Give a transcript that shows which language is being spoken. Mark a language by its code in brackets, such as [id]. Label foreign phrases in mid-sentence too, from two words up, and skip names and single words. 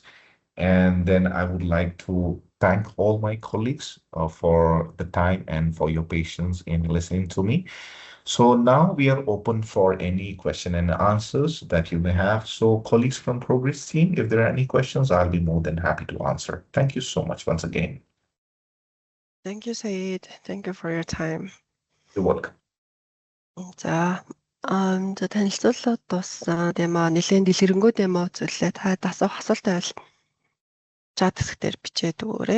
[en] And then I would like to thank all my colleagues for the time and for your patience in listening to me. So now we are open for any question and answers that you may have. So colleagues from Progress team, if there are any questions, I'll be more than happy to answer. Thank you so much once again. Thank you, Said. Thank you for your time. You're welcome. [mn] За танилцуулаад дууссан демо нэлээд дэлгэрэнгүй демо үзүүллээ. Та асуух асуулт байвал чат хэсгээр бичээд өгөөрэй.